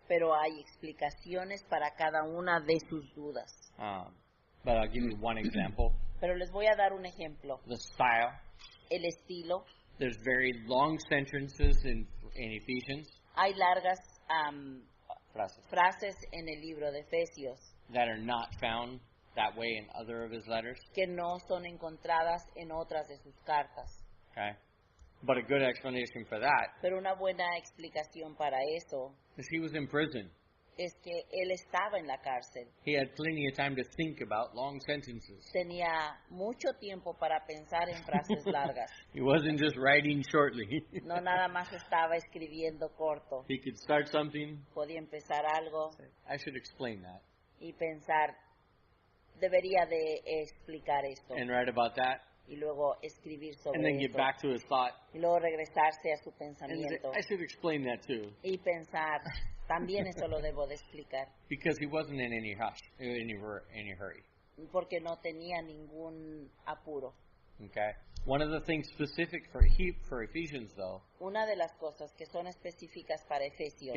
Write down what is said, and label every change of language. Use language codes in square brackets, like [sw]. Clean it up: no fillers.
[es] pero hay explicaciones para cada una de sus dudas. [en] But I'll give you one example. [es] Pero les voy a dar un ejemplo. [en] The style. [es] El estilo. [en] There's very long sentences in Ephesians. [es] Hay largas Frases. frases en el libro de Efesios [en] That are not found that way in other of his letters. [es] que no son encontradas en otras de sus cartas. [en] Okay? But a good explanation for that [es] Pero una buena explicación para eso [en] is he was in prison. [es] es que él estaba en la cárcel. [en] He had plenty of time to think about long sentences. [es] Tenía mucho tiempo para pensar en frases largas. [en] He wasn't just writing shortly. [es] No nada más estaba escribiendo corto. [en] He could start something. [es] Podía empezar algo [en] I should explain that. [es] y pensar, debería de explicar esto. [en] And write about that. [es] Y luego escribir [en] And then [es] sobre [en] get [es] eso. [en] back to his thought. [es] Y luego regresarse a su [en] And say, [es] pensamiento. [en] I should explain that too. [es] Y pensar, también eso lo debo de explicar. [en] Because he wasn't in any rush, any hurry. [es] Porque no tenía ningún apuro. [en] Okay? One of the things specific for Ephesians, though, [es] Una de las cosas que son específicas para Efesios